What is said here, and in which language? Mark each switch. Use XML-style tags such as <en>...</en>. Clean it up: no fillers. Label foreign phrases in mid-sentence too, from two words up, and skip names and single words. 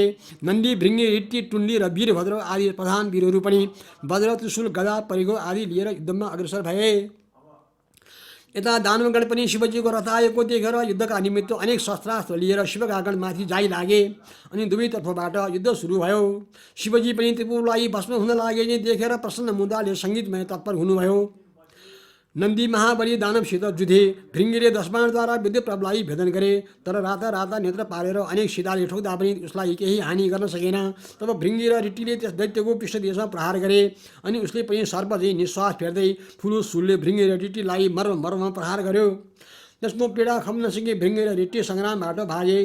<ne>नन्दी, भृङ्गी, ऋट्टी, टुण्डी र वीरभद्र आदि प्रधान वीरहरू पनि वज्र, त्रिशूल, गदा, परिगो आदि लिएर युद्धमा अग्रसर भए। यता दानवगण पनि शिवजीको रथ आएको देखेर युद्धका निमित्त अनेक शस्त्रास्त्र लिएर शिवका गणमाथि जाइ लागे। अनि दुवैतर्फबाट युद्ध सुरु भयो। शिवजी पनि त्रिपुरलाई भस्म हुन लागे देखेर प्रसन्न मुद्दाले सङ्गीतमय तत्पर हुनुभयो। नन्दी महाबली दानवसित जुधे। भृङ्गीले 10 बाणद्वारा विद्युत प्रभलाई भेदन गरे, तर राता राता नेत्र पारेर अनेक सिधाले ठोक्दा पनि उसलाई केही हानि गर्न सकेन। तब भृङ्गी र ऋट्टीले त्यस दैत्यको पृष्ठदेशमा प्रहार गरे। अनि उसले पनि सर्पझै निश्वास फेर्दै ठुलो सुलले भृङ्गी र ऋट्टीलाई मर्ममा प्रहार गर्यो। त्यसको पीडा खम्न सके भृङ्गी र ऋट्टी सङ्ग्रामबाट भागे।</ne>